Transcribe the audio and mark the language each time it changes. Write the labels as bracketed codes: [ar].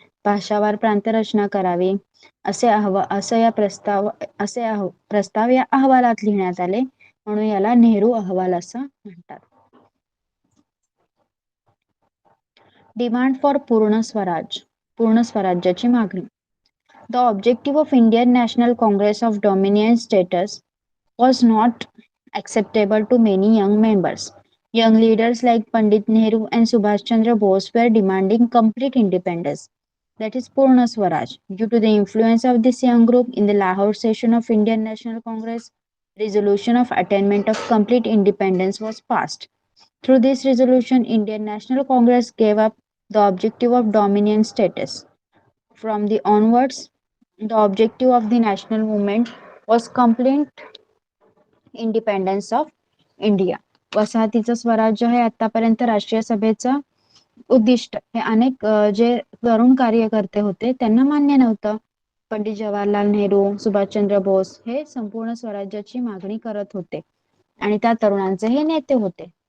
[mr] भाषावार प्रांतरचना करावी असं या प्रस्ताव या अहवालात लिहिण्यात आले, म्हणून याला नेहरू अहवाल असं म्हणतात. [en] demand for [mr] पूर्ण स्वराज्याची मागणी. [en] The objective of Indian National Congress of Dominion status was not acceptable to many young members. Young leaders like Pandit Nehru and Subhash Chandra Bose were demanding complete independence, that is Purna Swaraj. Due to the influence of this young group in the Lahore session of Indian National Congress, resolution of attainment of complete independence was passed. Through this resolution, Indian National Congress gave up the objective of dominion status. From the onwards, the objective of the national movement was complete independence of India. [mr] वसाहतीचं स्वराज्य हे आतापर्यंत राष्ट्रीय सभेचं उद्दिष्ट हे अनेक जे तरुण कार्यकर्ते होते त्यांना मान्य नव्हतं. पंडित जवाहरलाल नेहरू, सुभाषचंद्र बोस हे संपूर्ण स्वराज्याची मागणी करत होते आणि त्या तरुणांचे हे नेते होते.